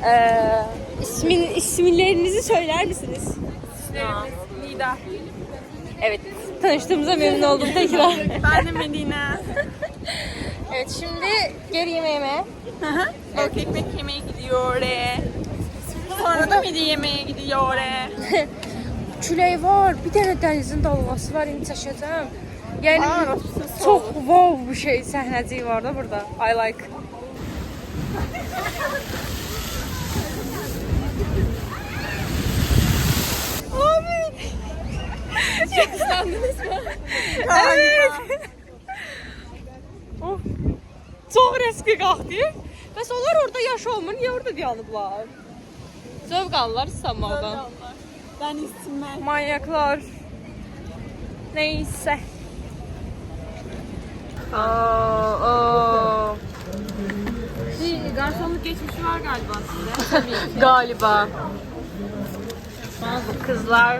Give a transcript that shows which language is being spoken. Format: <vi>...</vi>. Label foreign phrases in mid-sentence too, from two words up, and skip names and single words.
<tr>İsimlerinizi söyler misiniz? Nida. Evet. Tanıştığımıza memnun oldum tekrar. Ben de Medine. Evet, şimdi geri yemeğime. Balık ekmek yemeye gidiyor oraya. Sonra da midye yemeye gidiyor oraya.</tr> <az>Külək var, bir dənə dənizin dalğası var, indi çəkəcəm. Yəni Aa, çox wow bir şey səhnəcik var da burada.</az> <en>I like.</en> <tr>Abi. Çok ıslandınız mı? Evet. Oh.</tr> <az>Çox riskli qalxdı. Bəs onlar orada yaş olmur, niyə orada dayanıblar? Zövq alırlar İstanbuldan.</az> <tr>Ben istimem. Manyaklar. Neyse. Aa. Bir garsonluk geçmişi var galiba sizde. Galiba. Bu kızlar.</tr>